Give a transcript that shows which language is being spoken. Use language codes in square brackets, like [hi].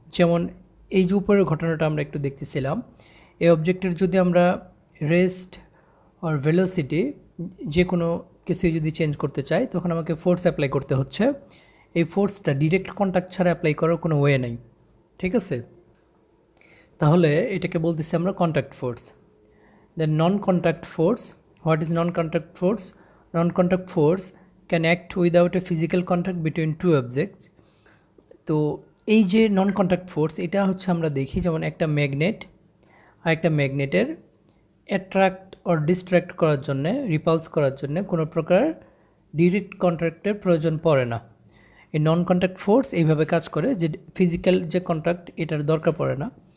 [bn] যেমন এই যে উপরের ঘটনাটা আমরা একটু দেখতেছিলাম, এই অবজেক্টের যদি আমরা রেস্ট আর ভেলোসিটি যে কোনো কিছুই যদি চেঞ্জ করতে চাই, তখন আমাকে ফোর্স অ্যাপ্লাই করতে হচ্ছে। এই ফোর্সটা ডিরেক্ট কন্ট্যাক্ট ছাড়া অ্যাপ্লাই করার কোনো ওয়ে নেই, ঠিক আছে। তাহলে এটাকে বলতেছি আমরা contact force. [en] Then non contact force. What is non contact force? Non contact force can act without a physical contact between two objects. [bn] তো এই যে নন কন্ট্যাক্ট ফোর্স, এটা আমরা দেখি যেমন একটা ম্যাগনেট আর একটা ম্যাগনেটের অ্যাট্রাক্ট অর ডিস্ট্র্যাক্ট করার জন্য, রিপালস করার জন্য কোনো প্রকার ডিরেক্ট কন্ট্যাক্টের প্রয়োজন পড়ে না। এই নন কন্ট্যাক্ট ফোর্স এইভাবে কাজ করে যে ফিজিক্যাল যে কন্ট্যাক্ট এটার দরকার পড়ে না।